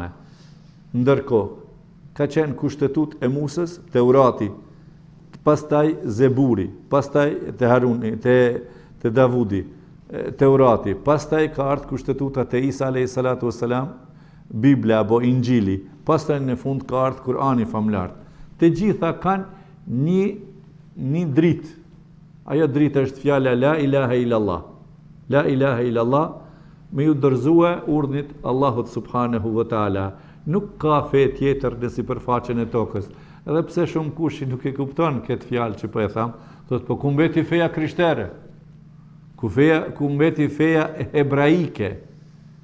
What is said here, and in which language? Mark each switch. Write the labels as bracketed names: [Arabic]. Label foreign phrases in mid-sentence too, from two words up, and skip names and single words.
[Albanian] Ndërkohë ka qenë kushtetut e Musës, Teurati, pastaj Zeburi, pastaj te Haruni, te Davudi, Teurati, pastaj ka ardhur kushtetuta te Isa [Arabic] عليه الصلاة والسلام, [Albanian] Bibla apo Injili, pastaj në fund ka ardhur Kurani famlar. Të gjitha kanë një dritë. Ajo dritë është fjala [Arabic] لا إله إلا الله. لا إله إلا الله, [Albanian] me ju dorëzua urdhnit Allahut [Arabic] سبحانه وتعالى. [Albanian] Nuk ka fe tjetër në sipërfaqen e tokës. Edhe pse shumë kush nuk e kupton këtë fjalë që po e tham, thotë po ku mbeti feja krishtere? Ku mbeti feja hebraike?